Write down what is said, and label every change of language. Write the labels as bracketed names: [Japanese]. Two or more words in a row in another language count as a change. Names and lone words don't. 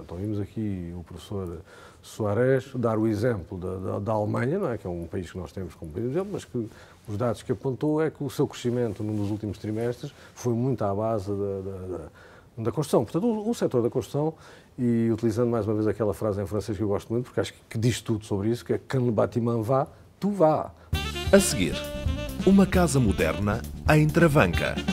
[Portuguese] Ouvimos aqui o professor Soares dar o exemplo da Alemanha, não é? Que é um país que nós temos como exemplo, mas que os dados que apontou é que o seu crescimento nos últimos trimestres foi muito à base da construção. Portanto, o setor da construção, e utilizando mais uma vez aquela frase em francês que eu gosto muito, porque acho que diz tudo sobre isso, que é [French] "Quand le bâtiment va, tout va". [Portuguese] A seguir, uma casa moderna em Travanca.